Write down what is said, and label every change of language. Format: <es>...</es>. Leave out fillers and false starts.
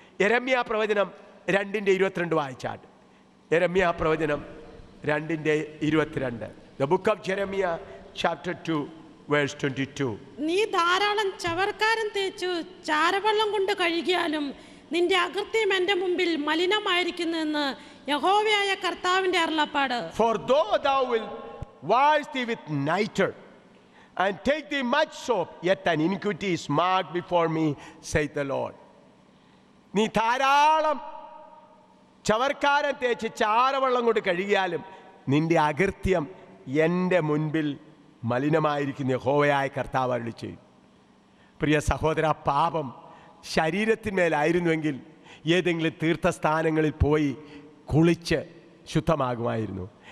<ml>യെരമ്യാ പ്രവചനം 2:22 വായിച്ചാട്ട്. യെരമ്യാ പ്രവചനം 2:22.</ml> <en>The book of Jeremiah chapter 2 verse 22.</en> <ml>നീ ധാരാളം ചവർക്കാരം തേച്ചു ചാരവെള്ളം കൊണ്ട് കഴുകിയാലും നിന്റെ അകൃത്യം എൻ്റെ മുമ്പിൽ മലിനമായിരിക്കുന്നെന്ന് യഹോവയായ കർത്താവിന്റെ അരുളപ്പാട്.</ml> <en>For though thou wilt wash thee with nitre and take thee much soap, yet thine iniquity is marked before me, saith the Lord.</en> <ml>നീ ധാരാളം ചവർക്കാരം തേച്ച് ചാരവെള്ളം കൊണ്ട് കഴുകിയാലും നിന്റെ അകൃത്യം എൻ്റെ മുൻപിൽ മലിനമായിരിക്കുന്ന യഹോവയായ കർത്താവ് അരുളി ചെയ്യും. പ്രിയ സഹോദര, പാപം ശരീരത്തിന്മേലായിരുന്നുവെങ്കിൽ ഏതെങ്കിലും തീർത്ഥസ്ഥാനങ്ങളിൽ പോയി കുളിച്ച് ശുദ്ധമാകുമായിരുന്നു.</ml>